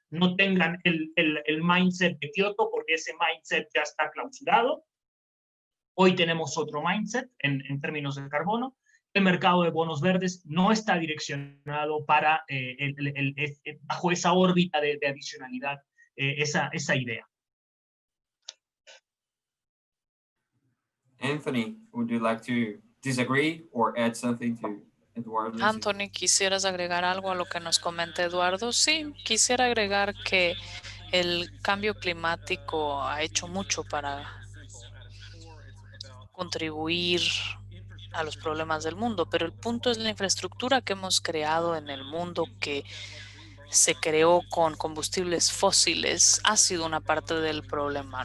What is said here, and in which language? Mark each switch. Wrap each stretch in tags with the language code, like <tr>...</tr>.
<es>No tengan el mindset de Kioto porque ese mindset ya está clausurado. Hoy tenemos otro mindset en términos de carbono. El mercado de bonos verdes no está direccionado para bajo esa órbita de adicionalidad, esa idea.</es> <en>Anthony, would you like to disagree or add something to Eduardo?</en> <es>Anthony, ¿quisieras agregar algo a lo que nos comenta Eduardo? Sí, quisiera agregar que el cambio climático ha hecho mucho para contribuir a los problemas del mundo, pero el punto es la infraestructura que hemos creado en el mundo que se creó con combustibles fósiles ha sido una parte del problema.</es>